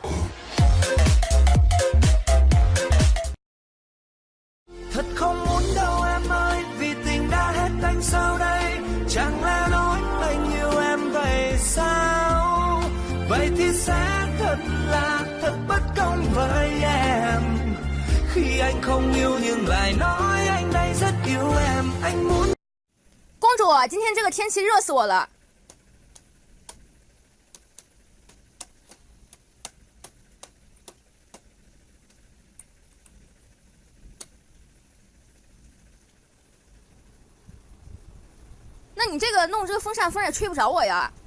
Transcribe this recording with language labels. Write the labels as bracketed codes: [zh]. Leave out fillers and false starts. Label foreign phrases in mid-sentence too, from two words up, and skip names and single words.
[vi] Thật không muốn đâu em ơi, vì tình đã hết anh sau đây. Chẳng lẽ nói anh yêu em vậy sao? Vậy thì sẽ thật là thật bất công với em. Khi anh không yêu nhưng lại nói anh đây rất yêu em. Anh muốn. [zh] 公主，今天这个天气热死我了。那你这个弄这个风扇，风也吹不着我呀。